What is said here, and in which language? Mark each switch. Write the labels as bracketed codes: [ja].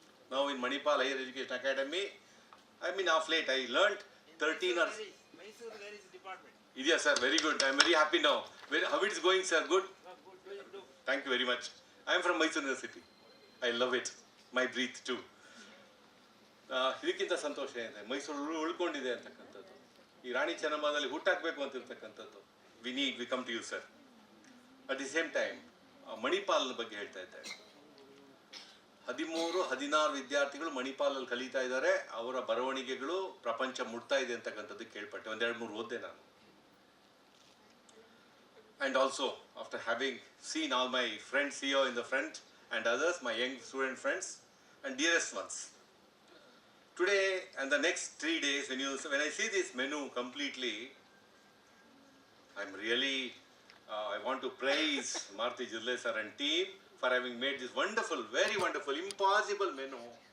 [en] Now in Manipal Higher Education Academy, of late I learnt 13 or... Mysore, there is a department. Yes sir, very good. I am very happy now. How it is going sir? Good? Good. Thank you very much. I am from Mysore University. I love it. My breath too. [kn] ಇದಕ್ಕಿಂತ ಸಂತೋಷ ಇದೆ, ಮೈಸೂರು ಉಳ್ಕೊಂಡಿದೆ ಅಂತಕ್ಕಂಥದ್ದು. ಈ ರಾಣಿ ಚೆನ್ನಮ್ಮದಲ್ಲಿ ಹುಟ್ಟಾಕಬೇಕು ಅಂತಿರ್ತಕ್ಕಂಥದ್ದು. [en] We come to you sir. At the same time [kn] Manipal ಬಗ್ಗೆ ಹೇಳ್ತಾ ಇದ್ದೆ. 13-16 ವಿದ್ಯಾರ್ಥಿಗಳು ಮಣಿಪಾಲಲ್ಲಿ ಕಲಿತಾ ಇದ್ದಾರೆ. ಅವರ ಬರವಣಿಗೆಗಳು ಪ್ರಪಂಚ ಮುಟ್ತಾ ಇದೆ ಅಂತಕ್ಕಂಥದ್ದು ಕೇಳ್ಪಟ್ಟೆ. 1-2-3 ಓದ್ದೆ ನಾನು. [en] And also, after having seen all my friends here in the front and others, my young student friends and dearest ones, Today and the next 3 days, when I see this menu completely, I'm really, I want to praise Maruti sir and team for having made this wonderful, very wonderful, impossible menu.